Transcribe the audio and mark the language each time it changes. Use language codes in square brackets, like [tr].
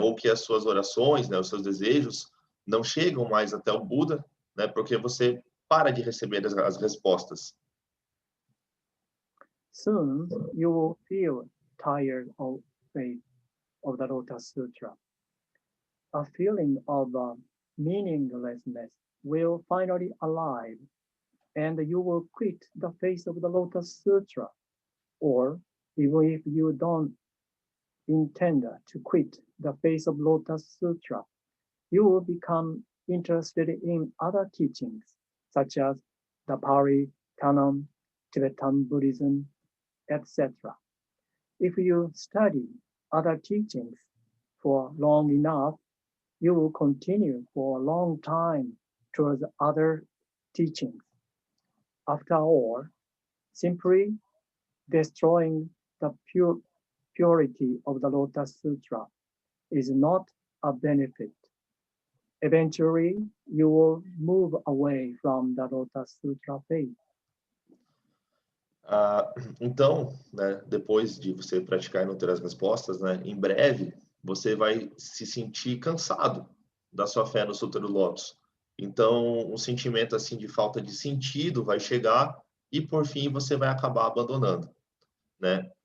[pt] Ou que as suas orações, né, os seus desejos não chegam mais até o Buda, né? Porque você para de receber as respostas. [en] Soon you will feel tired of faith of the Lotus Sutra. A feeling of meaninglessness will finally arrive, and you will quit the face of the Lotus Sutra. Or even if you don't intend to quit the face of Lotus Sutra, you will become interested in other teachings, such as the Pali Canon, Tibetan Buddhism, etc. If you study other teachings for long enough, you will continue for a long time towards other teachings. After all, simply destroying the purity of the Lotus Sutra is not a benefit. Eventually, you will move away from the Lotus Sutra faith. [pt] Então, né, depois de você praticar e não ter as respostas, né, em breve você vai se sentir cansado da sua fé no Sutra do Lótus. Então, um sentimento assim de falta de sentido vai chegar e por fim você vai acabar abandonando, né?